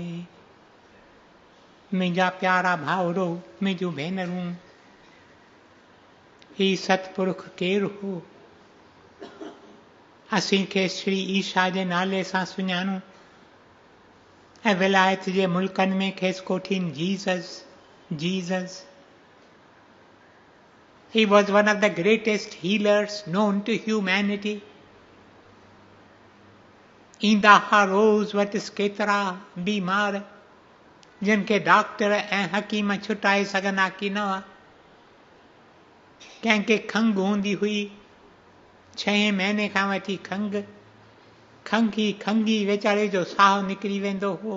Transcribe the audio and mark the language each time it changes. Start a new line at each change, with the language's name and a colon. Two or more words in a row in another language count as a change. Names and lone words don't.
Sindhi: मुंहिंजा प्यारा भाउरो मुंहिंजूं भेनरूं ही सतपुरुख केरु हो? असीं खे श्री ईशा जे नाले सां सुञाणूं ऐं विलायत जे मुल्कनि में खेसि कोठीनि जीसस।
English: He was one of the greatest healers known to humanity.
Sindhi: ईंदा हा रोज़ वटि केतिरा बीमार जिन खे डॉक्टर ऐं हकीम छुटाए सघंदा की न हुआ। कंहिंखे खंघि हूंदी हुई, 6 महीने खां वठी खंघी वेचारे जो साहु निकिरी वेंदो हो।